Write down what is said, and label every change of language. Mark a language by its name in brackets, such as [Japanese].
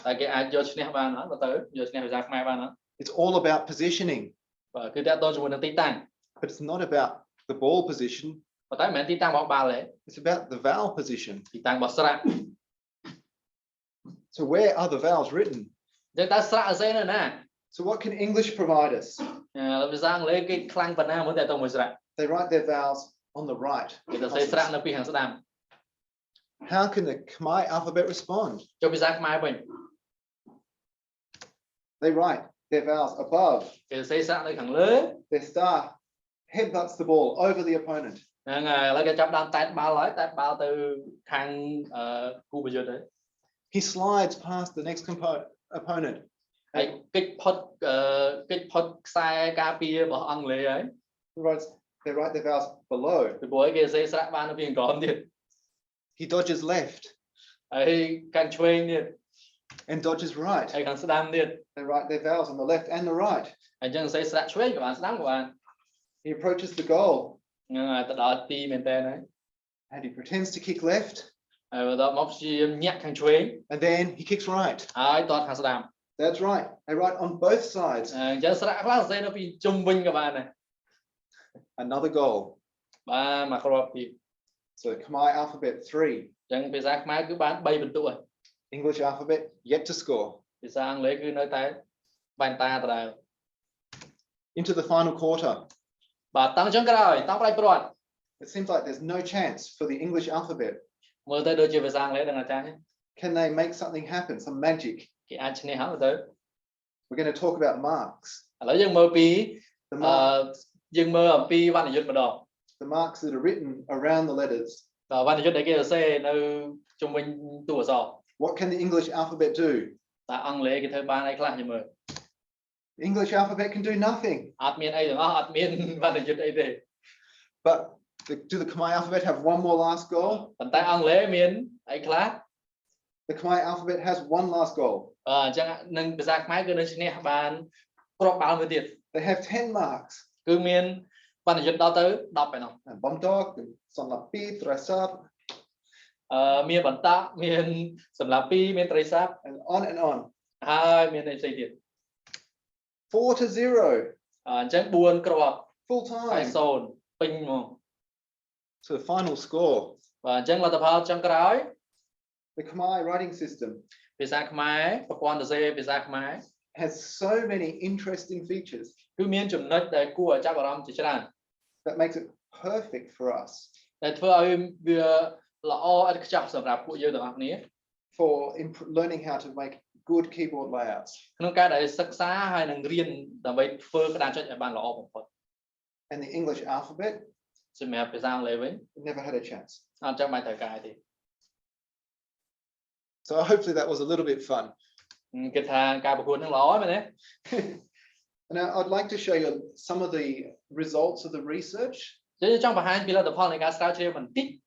[Khmer] តែគេអាចយកឈ្នះបានអត់ទៅយកឈ្នះភាសាខ្មែរបានអត់ [English] It's all about positioning. [Khmer] បាទគឺតាក់ទងជាមួយនឹងទីតាំង [English] But it's not about the ball position. [Khmer] ប៉ុន្តែមិនមែនទីតាំងរបស់បាល់ទេ [English] It's about the vowel position. [Khmer] ទីតាំងរបស់ស្រៈ [English] So where are the vowels written? [Khmer] អញ្ចឹងតើស្រៈអសេនៅណា [English] So what can English provide us? [Khmer] ភាសាអង់គ្លេសគេខ្លាំងប៉ុណ្ណាមួយតាក់ទងមួយស្រៈ [English] They write their vowels on the right. [Khmer] គេទៅសេស្រៈនៅពីខាងស្ដាំ [English] How can the Khmer alphabet respond? [Khmer] ចុះភាសាខ្មែរវិញ [English] They write their vowels above. [Khmer] គេសេស្រៈនៅខាងលើ [English] Their star headbutts the ball over the opponent. [Khmer] ហ្នឹងហើយឥឡូវគេចាប់ដើមតែតបាល់ហើយតែតបាល់ទៅខាងគូប្រយុទ្ធហើយ [English] He slides past the next opponent. [Khmer] ហើយគេចផុតខ្សែការពាររបស់អង់គ្លេសហើយ [English] They write their vowels below. [Khmer] ពីព្រោះគេសេស្រៈបាននៅពីក្រោមទៀត [English] He dodges left [Khmer] ហើយខាងឆ្វេងទៀត [English] and dodges right. [Khmer] ហើយខាងស្ដាំទៀត [English] They write their vowels on the left and the right. [Khmer] ហើយអញ្ចឹងសេស្រៈឆ្វេងក៏បានស្ដាំក៏បាន [English] He approaches the goal [Khmer] ហ្នឹងហើយទៅដល់ទីមែនតើហើយ [English] and he pretends to kick left. [Khmer] ហើយដល់មកព្យាយាមញាក់ខាងឆ្វេង [English] And then he kicks right. [Khmer] ហើយតតខាងស្ដាំ [English] That's right. They write on both sides. [Khmer] អញ្ចឹងស្រៈខ្លះសេនៅពីជុំវិញក៏បានដែរ [English] Another goal. [Khmer] បានមកគ្រាប់ទៀត [English] So Khmer alphabet 3. [Khmer] អញ្ចឹងភាសាខ្មែរគឺបាន3បន្ទុកហើយ [English] English alphabet yet to score. [Khmer] ភាសាអង់គ្លេសគឺនៅតែបាញ់តាដដែល [English] Into the final quarter. [Khmer] បាទតង់ចុងក្រោយតង់ប្រៃព្រាត់ [English] It seems like there's no chance for the English alphabet. [Khmer] មើលទៅដូចជាភាសាអង់គ្លេសដល់អាចារ្យ [English] Can they make something happen? Some magic. [Khmer] គេអាចឈ្នះហើយទៅ [English] We're going to talk about marks. [Khmer] ឥឡូវយើងមើលពី [English] The [Khmer] មើលអំពីវណ្ណយុត្តិម្ដង [English] marks that are written around the letters. [Khmer] វណ្ណយុត្តិដែលគេសរសេរនៅជុំវិញតួអក្សរ [English] What can the English alphabet do? [Khmer] តើអង់គ្លេសគេធ្វើបានអីខ្លះយើងមើល [English] The English alphabet can do nothing. [Khmer] អត់មានអីទាំងអស់អត់មានវណ្ណយុត្តិអីទេ [English] But do the Khmer alphabet have one more last goal? [Khmer] ប៉ុន្តែអង់គ្លេសមានអីខ្លះ [English] The Khmer alphabet has one last goal. [Khmer] អញ្ចឹងនឹងភាសាខ្មែរគឺនឹងឈ្នះបានគ្រាប់បាល់មួយទៀត [English] They have 10 marks. [Khmer] គឺមានវណ្ណយុត្តិដល់ទៅ10ឯណោះ [English] Bomdog, Sonlapi, Thrasap. [Khmer] មានបន្តមានសម្រាប់ពីមានត្រីសាប់ [English] And on. [Khmer] ហើយមានអីផ្សេងទៀត [English] 4-0. [Khmer] អញ្ចឹង4គ្រាប់ [English] Full [Khmer] ហើយ [English] time. [Khmer] 0ពេញហ្មង [English] So the final score. [Khmer] បាទអញ្ចឹងលទ្ធផលចុងក្រោយ [English] The Khmer writing system [Khmer] ភាសាខ្មែរប្រព័ន្ធសរសេរភាសាខ្មែរ [English] has so many interesting features [Khmer] គឺមានចំណុចដែលគួរឲ្យចាប់អារម្មណ៍ជាច្រើន [English] that makes it perfect for us [Khmer] ដែលធ្វើឲ្យវាល្អឥតខ្ចោះសម្រាប់ពួកយើងទាំងអស់គ្នា [English] for learning how to make good keyboard layouts. [Khmer] ក្នុងការដែលសិក្សាហើយនឹងរៀនដើម្បីធ្វើក្តារចុចឲ្យបានល្អបំផុត [English] And the English alphabet, [Khmer] សម្រាប់ភាសាអង់គ្លេសវិញ [English] never had a chance. [Khmer] អត់ចាំបាច់ត្រូវការទេ [English] So hopefully that was a little bit fun. [Khmer] គិតថាការប្រកួតនឹងល្អមែនទេ [English] Now I'd like to show you some of the results of the research [Khmer] យើងចង់បង្ហាញពីលទ្ធផលនៃការស្រាវជ្រាវបន្តិច